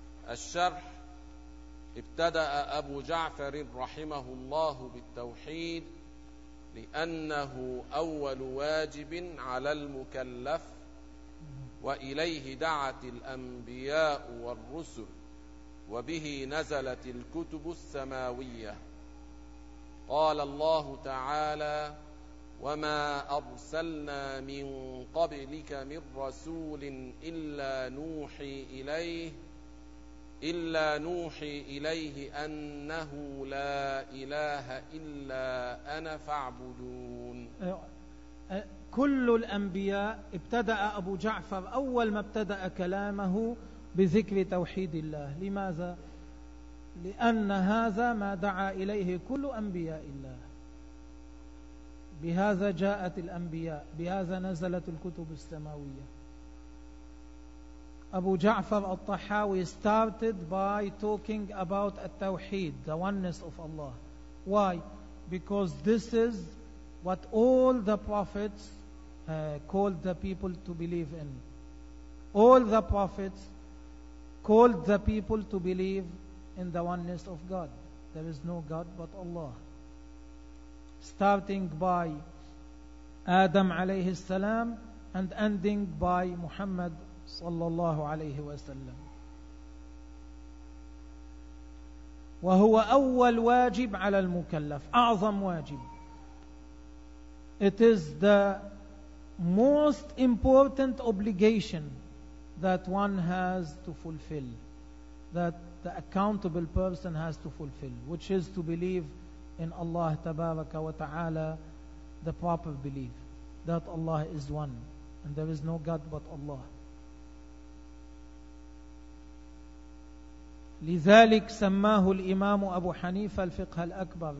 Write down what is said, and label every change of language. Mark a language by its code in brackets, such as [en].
[ar] الشرح ابتدأ أبو جعفر رحمه الله بالتوحيد لأنه أول واجب على المكلف وإليه دعت الأنبياء والرسل وبه نزلت الكتب السماوية. قال الله تعالى وما أرسلنا من قبلك من رسول إلا نوحي إليه أنه لا إله إلا أنا فاعبدون. كل الأنبياء ابتدأ أبو جعفر أول ما ابتدأ كلامه بذكر توحيد الله. لماذا؟ لأن هذا ما دعا إليه كل أنبياء الله. بهذا جاءت الأنبياء، بهذا نزلت الكتب السماوية. [en] Abu Ja'far al-Tahawi started by talking about at-Tawheed, the oneness of Allah. Why? Because this is what all the prophets called the people to believe in. All the prophets called the people to believe in the oneness of God. There is no God but Allah. Starting by Adam [ar] alayhi salam [en] and ending by Muhammad [ar] صلى الله عليه وسلم. [en] وهو أول واجب على المكلف، أعظم واجب. It is the most important obligation that one has to fulfill, that the accountable person has to fulfill, which is to believe in Allah [ar] تبارك وتعالى, [en] the proper belief that Allah is one and there is no God but Allah. [ar] لذلك سماه الإمام أبو حنيفة الفقه الأكبر.